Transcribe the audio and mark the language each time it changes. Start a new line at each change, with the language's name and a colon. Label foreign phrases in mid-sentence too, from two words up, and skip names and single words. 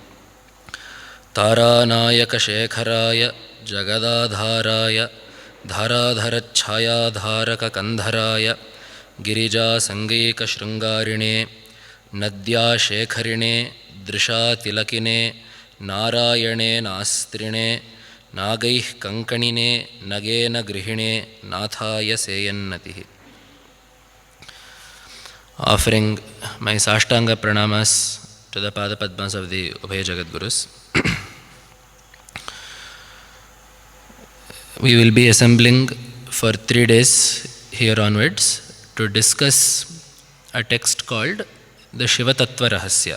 Sanskrit: ತಾರಾನಾಯಕಶೇಖರಾಯ ಜಗದಾಧಾರಾಯ ಧಾರಾಧರಚ್ಛಾಯಾಧಾರಕಕಂಧರಾಯ ಗಿರಿಜಾಸಂಗೈಕಶೃಂಗಾರಿಣೇ ನದ್ಯಾಶೇಖರಿಣೇ ದೃಶಾತಿಲಕಿನೇ ನಾರಾಯಣೇ ನಾಸ್ತ್ರಿಣೇ ನಾಗೈಃ ಕಂಕಣಿನೇ ನಗೇನ ಗೃಹಿಣೇ ನಾಥಾಯ ಸೇಯನ್ನತಿಃ.
English: Offering my
Sanskrit: Sashtanga Pranamas
English: to the
Sanskrit: Pada Padmas
English: of the
Sanskrit: Ubhaya Jagadgurus.
English: We will be assembling for 3 days here onwards to discuss a text called the Shiva Tattva Rahasya.